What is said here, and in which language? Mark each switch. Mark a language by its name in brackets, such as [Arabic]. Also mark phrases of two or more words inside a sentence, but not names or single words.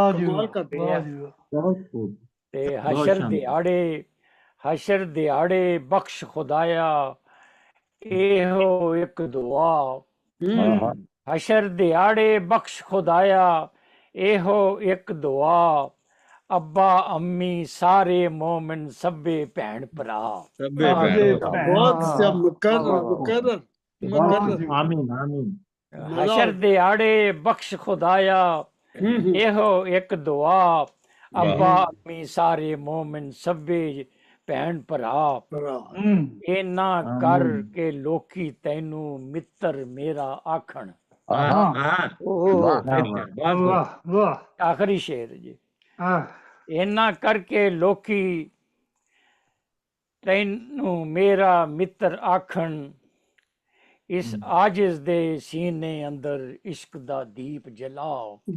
[Punjabi] ਹਸ਼ਰ ਦਿਹਾੜੇ ਬਖ਼ਸ਼ ਖ਼ੁਦਾਇਆ ਇਹੋ ਇੱਕ ਦੁਆ। ਹਸ਼ਰ ਦਿਹਾੜੇ ਬਖ਼ਸ਼ ਖ਼ੁਦਾਇਆ ਇਹੋ ਇੱਕ ਦੁਆ। ਅੱਬਾ ਅੰਮੀ ਸਾਰੇ ਮੋਮਿਨ ਸਭੇ ਭੈਣ ਭਰਾ। [Urdu] بہت مکرر. [Arabic] آمين آمين. [Punjabi] حشر دیاڑے بخش خدایا ਇਹੋ ਇੱਕ ਦੁਆ ਅੱਬਾ ਅੰਮੀ ਸਾਰੇ ਮੂਮਿਨ ਸਭੇ ਭੈਣ ਭਰਾ ਇਨਾ ਕਰ ਕੇ ਲੋਕੀ ਤੈਨੂੰ ਮਿੱਤਰ ਮੇਰਾ ਆਖਣ ਆਖਰੀ ਸ਼ੇਰ ਜੀ ਇਨਾ ਕਰਕੇ ਲੋਕੀ ਤੈਨੂੰ ਮੇਰਾ ਮਿੱਤਰ ਆਖਣ ਇਸ ਆਜਿਜ਼ ਦੇ ਸੀਨੇ ਅੰਦਰ ਇਸ਼ਕ ਦਾ ਦੀਪ ਜਲਾਓ